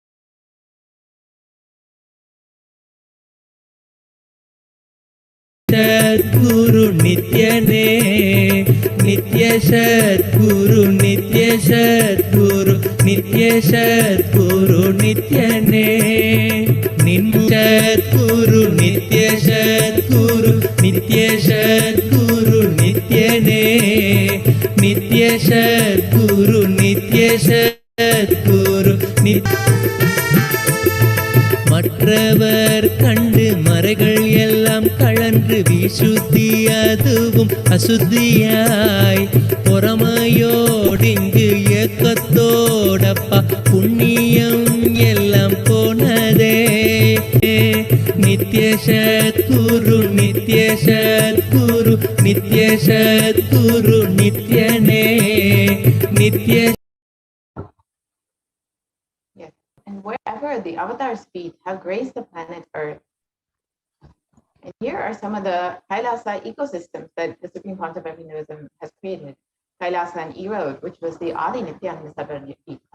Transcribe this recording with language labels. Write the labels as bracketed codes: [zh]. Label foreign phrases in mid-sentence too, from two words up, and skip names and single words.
[ta] சத்குரு நித்யனே நித்ய சத்குரு நித்ய சத்குரு நித்ய சத்குரு நித்யனே சத்குரு நித்ய சத்குரு நித்ய சத்குரு நித்யனே நித்ய சத்குரு நித்ய சத்குரு நித்ய மற்றவர் கண்டு மறைகள் எல்லாம் கழன்று விசுத்தி அதுவும் அசுத்தியாய் பொறாமையோடிங்கு ஏக்கத்தோடப்பா புண்ணியம் எல்லாம் போனதே நித்ய சத்குரு நித்ய சத்குரு நித்ய சத்குரு நித்யனே நித்ய. [en] And wherever the avatar's feet have graced the planet Earth. And here are some of the Kailasa ecosystems that the Supreme Pontiff of Hinduism has created. Kailasa and Erode, which was the Adi Nithyananda Paramashivam.